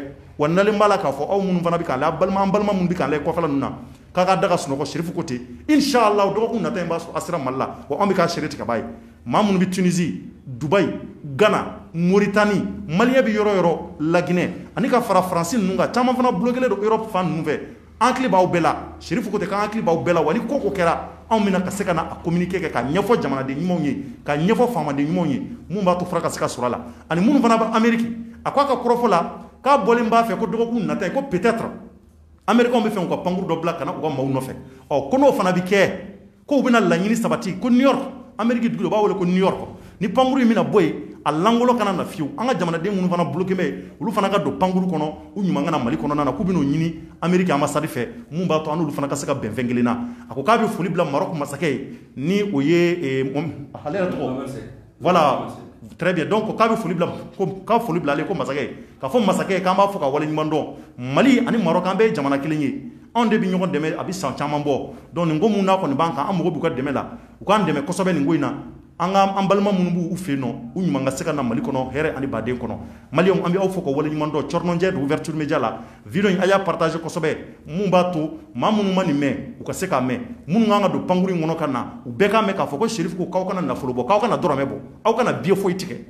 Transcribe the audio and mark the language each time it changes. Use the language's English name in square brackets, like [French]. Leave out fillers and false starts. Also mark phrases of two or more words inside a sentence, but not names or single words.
[Bambara] wa nalen b'a la k'a fɔ aw minnu fana bɛ k'an lajɛ an balima minnu bɛ k'an lajɛ kɔfɛla ninnu na k'a ka da ka sunɔgɔ Chérif ko ten inchallah dɔgɔkun nata in b'a sɔrɔ a sera Mali la wa an bɛ k'a sere tigɛ b'a ye maa minnu bɛ Tunisie Dubaï Ghana Mauritanie Malien bɛ yɔrɔ yɔrɔ Laginɛ ani ka fara Faransi ninnu kan caman fana bloquelen don Europe fan ninnu fɛ an hakili b'aw bɛɛ la Chérif ko ten k'an hakili b'aw bɛɛ la wa ni ko o ko kɛra anw bɛna ka se ka na a communiquer kɛ ka ɲɛfɔ jamanaden ɲumanw ye ka ɲɛfɔ faamaden ɲumanw ye mun b'a to fura ka se ka sɔrɔ a la ani minnu fana bɛ Amérique a ko a ka kɔrɔfɔ la k'a bɔlen b'a fɛ ko dɔgɔkun nata ye ko [French] peut-être Américains [Bambara] bɛ fɛ u ka pankuru dɔ bila ka na u ka maaw nɔfɛ ko n'o fana bɛ kɛ ko u bɛna laɲini sabati ko New York Amérique dugu dɔ u b'a wele ko New York ni pankuru in bɛna bɔ yen a langolo kana na fiyewu an ka jamanaden minnu fana bloqué bɛ olu fana ka don pankuru kɔnɔ u ɲuman ka na Mali kɔnɔna na k'u bɛn'o ɲini Amérique ambassade fɛ mun b'a to an n'olu fana ka se ka bɛn fɛn kelen na a ko k'a bɛ foli bila Maroc masakɛ ye ni o ye ale yɛrɛ tɔgɔ [French] voilà très bien donc [Bambara] k'a bɛ foli bila k'a foli bila ale ko masakɛ ye k'a fɔ masakɛ ye k'an b'a fɔ ka wale ɲuman dɔn Mali ani Maroc an bɛɛ ye jamana kelen ye anw de bɛ ɲɔgɔn dɛmɛ a bɛ san caman bɔ donc nin ko mun n'a kɔni b'an kan an mago b'u ka dɛmɛ la u k'an dɛmɛ kosɛbɛ nin ko in na an balima minnu b'u fɛ yen nɔ u ɲuman ka se ka na Mali kɔnɔ hɛrɛ ani baden kɔnɔ Maliens an bɛ aw fɔ ka wale ɲuman dɔn cɔrɔnɔjɛ de [French] ouverture média [Bambara] la video in a y'a partager kosɛbɛ mun b'a to maa minnu ma nin mɛn u ka se k'a mɛn minnu kan ka don pankuru in kɔnɔ ka na u bɛɛ k'a mɛn k'a fɔ ko Chérif ko k'aw kana nafolo bɔ k'aw kana dɔrɔmɛ bɔ aw kana biye foyi tigɛ